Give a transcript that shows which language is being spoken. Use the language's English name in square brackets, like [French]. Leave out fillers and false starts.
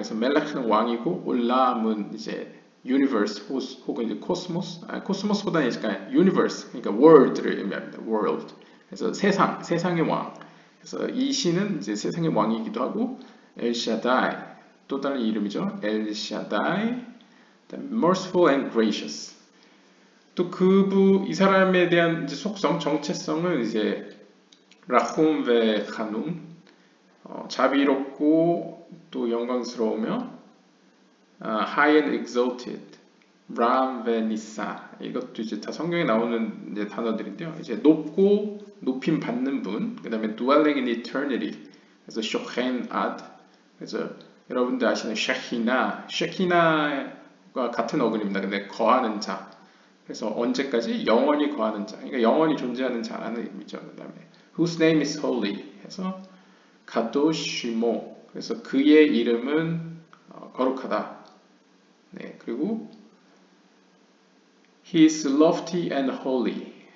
[Korean] 그래서 멜렉은 왕이고 올람은 이제 Universe 혹은 이제 코스모스보다는 이제 Universe 그러니까 world를 의미합니다. world. 그래서 세상의 왕. 그래서 이 신은 이제 세상의 왕이기도 하고 엘샤다이 또 다른 이름이죠. [English] 엘샤다이 merciful and gracious. [Korean] 또 이 사람에 대한 이제 속성, 정체성은 이제 라훔 베 카눔 자비롭고 또 영광스러우며 [English] high and exalted [Korean] 람 베 니사 이것도 이제 다 성경에 나오는 이제 단어들인데요. 이제 높고 높임 받는 분, 그 다음에 [English] dwelling in eternity, [Korean] 그래서 쇼헨 아드, 그래서 여러분들 아시는 쉐키나가 같은 어근입니다. 근데 거하는 자, 그래서 언제까지 영원히 거하는 자, 그러니까 영원히 존재하는 자라는 의미죠. 그 다음에 [English] whose name is holy, [Korean] 해서 가도시모, 그래서 그의 이름은 거룩하다. 네, 그리고 [English] he is lofty and holy.